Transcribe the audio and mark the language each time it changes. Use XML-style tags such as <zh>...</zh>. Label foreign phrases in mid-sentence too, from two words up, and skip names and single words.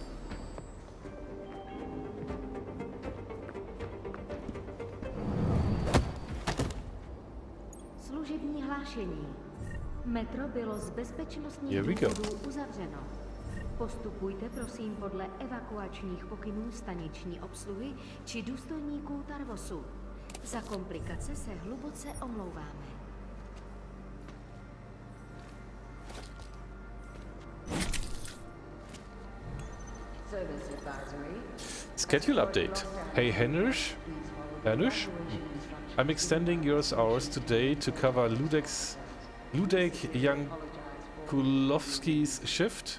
<cs>Služební hlášení. Metro bylo z bezpečnostních</cs> <en>Here we go.</en> <cs>důvodů uzavřeno. Postupujte prosím podle evakuačních pokynů staniční obsluhy či důstojníků Tarvosu. Za komplikace se hluboce omlouváme.</cs> <en>Schedule update. Hey Henrich? I'm extending your hours today to cover Ludek Jankulovsky's shift.</en>